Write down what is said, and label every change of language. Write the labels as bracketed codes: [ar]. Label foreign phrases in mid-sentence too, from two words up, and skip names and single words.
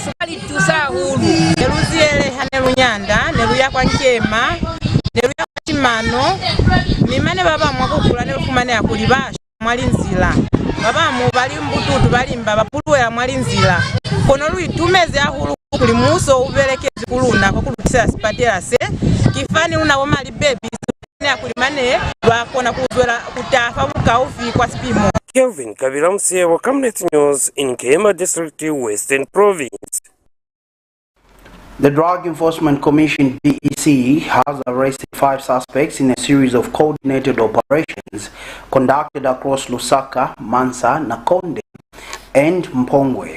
[loz] sukali tusa hulu neruziele hanerunyanda neruya kwa Kemba neruya kwa Chimano mimane baba mwakukula nerufumane ya kulibasha mwalinzila baba mubali mbututu balimba bapuluwela mwalinzila kono lui tumeze ahulu kuli muso ubelekezi kuluna kwa kulutisa sipatela se kifani una wamali baby ne akulimane lwakona kuzwela kutafa bukaufi kwa spimo. [en] Kelvin Kabila Msiye, Camnet News in Kema District, Western Province. The Drug Enforcement Commission DEC has arrested 5 suspects in a series of coordinated operations conducted across Lusaka, Mansa, Nakonde, and Mpongwe.